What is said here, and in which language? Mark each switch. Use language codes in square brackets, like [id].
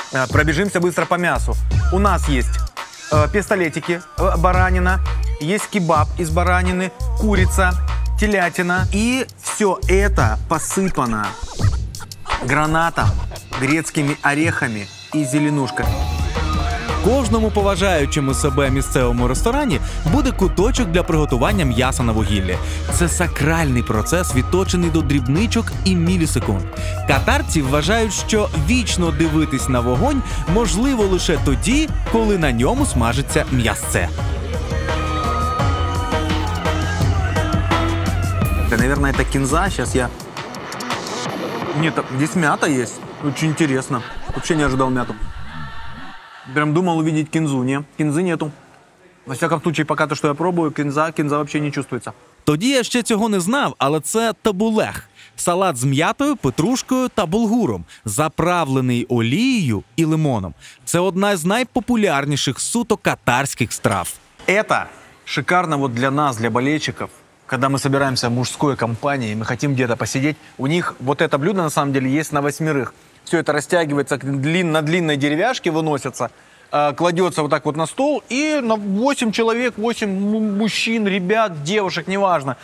[ru] Пробежимся быстро по мясу. У нас есть пистолетики, баранина, есть кебаб из баранины, курица, телятина. И все это посыпано гранатом, грецкими орехами и зеленушкой. [uk] Кожному поважаючому себе місцевому ресторані буде куточок для приготування м'яса на вугіллі. Це сакральний процес, відточений до дрібничок і мілісекунд. Катарці вважають, що вічно дивитись на вогонь можливо лише тоді, коли на ньому смажиться м'ясце. [ru] Наверное, это кинза. Сейчас я... Нет, здесь мята есть. Очень интересно. Вообще не ожидал мяту. Прям думал увидеть кинзу. Не, кинзы нету. Во всяком случае, пока то, что я пробую, кинза вообще не чувствуется. [uk] Тоді я ще цього не знав, але це табулех. Салат з м'ятою, петрушкою та булгуром, заправлений олією і лимоном. Це одна з найпопулярніших суто катарських страв. [ru] Это шикарно вот для нас, для болельщиков. Когда мы собираемся в мужской компании, мы хотим где-то посидеть, у них вот это блюдо на самом деле есть на 8. Все это растягивается на длинной деревяшке, выносится, кладется вот так вот на стол, и на 8 человек, 8 мужчин, ребят, девушек, неважно.